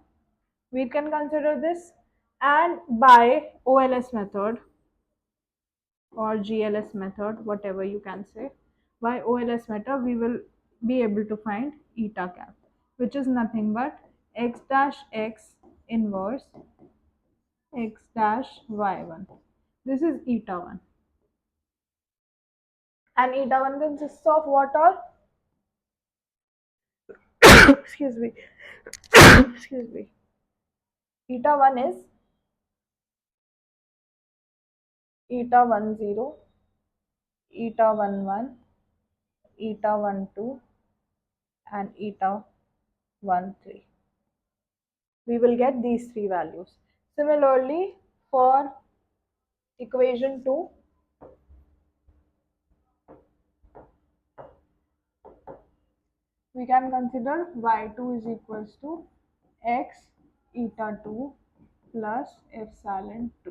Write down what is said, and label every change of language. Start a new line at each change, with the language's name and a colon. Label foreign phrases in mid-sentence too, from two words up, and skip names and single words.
English: We can consider this, and by OLS method or GLS method, whatever you can say, by OLS method we will be able to find eta cap, which is nothing but x dash x inverse x dash y1. This is eta 1, and eta 1 consists of what all? Excuse me. Excuse me. Eta 1 is eta 1 0, eta 1 1, eta 1 2, and eta 1 3. We will get these three values. Similarly, for equation 2, we can consider y2 is equals to x eta 2 plus epsilon 2.